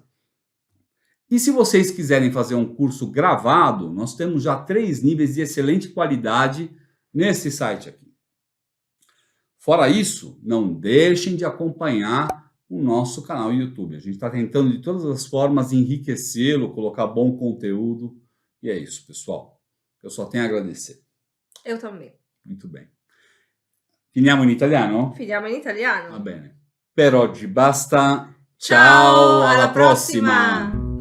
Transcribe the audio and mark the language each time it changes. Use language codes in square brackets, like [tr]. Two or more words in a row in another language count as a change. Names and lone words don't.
[pt] E se vocês quiserem fazer um curso gravado, nós temos já 3 níveis de excelente qualidade nesse site aqui. Fora isso, não deixem de acompanhar o nosso canal YouTube. A gente está tentando de todas as formas enriquecê-lo, colocar bom conteúdo. E é isso, pessoal. Eu só tenho a agradecer. Eu também. Muito bem. [it] Finiamo in italiano? Finiamo in italiano. Va bene. Per oggi basta. Ciao, Ciao, alla prossima. prossima.